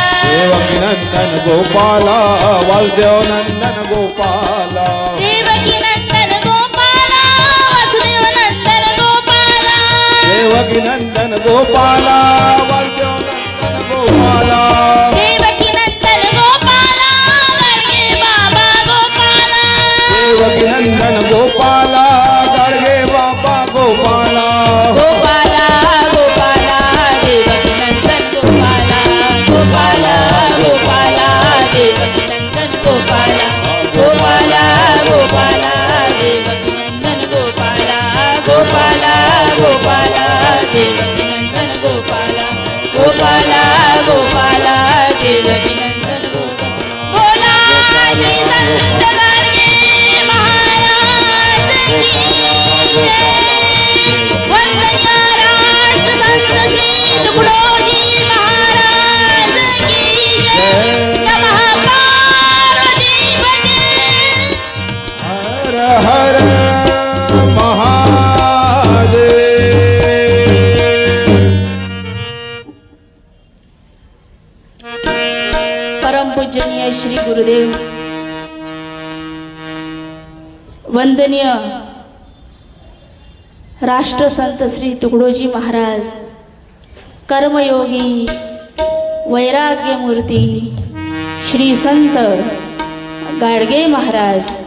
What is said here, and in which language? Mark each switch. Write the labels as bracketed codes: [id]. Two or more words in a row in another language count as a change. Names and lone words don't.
[mr] देवकी नंदन गोपाला वासुदेव नंदन गोपाला देवकी नंदन गोपाला वासुदेव नंदन गोपाला देवकी नंदन गोपाला वासुदेव नंदन गोपाला देवकी नंदन गोपाला गाडगे बाबा गोपाला देवकी नंदन गोपाला गाडगे बाबा गोपाला गोपाला गोपाला देवकी नंदन गोपाला गोपाला गोपाला देवकी नंदन गोपाला गोपाला गोपाला देवकी नंदन गोपाला गोपाला गोपाला देवकी नंदन गोपाला गोपाला गोपाला देवकी नंदन गोपाला बोला श्री संत गाडगे महाराज की जय वंदनीय राष्ट्र संत श्री तुकडोजी महाराज की जय [sa] नमः पार्वती पते [mr] हर हर महादेव परमपूजनीय श्री गुरुदेव वंदनीय राष्ट्रसंत श्री तुकडोजी महाराज कर्मयोगी वैराग्यमूर्ती श्री संत गाडगे महाराज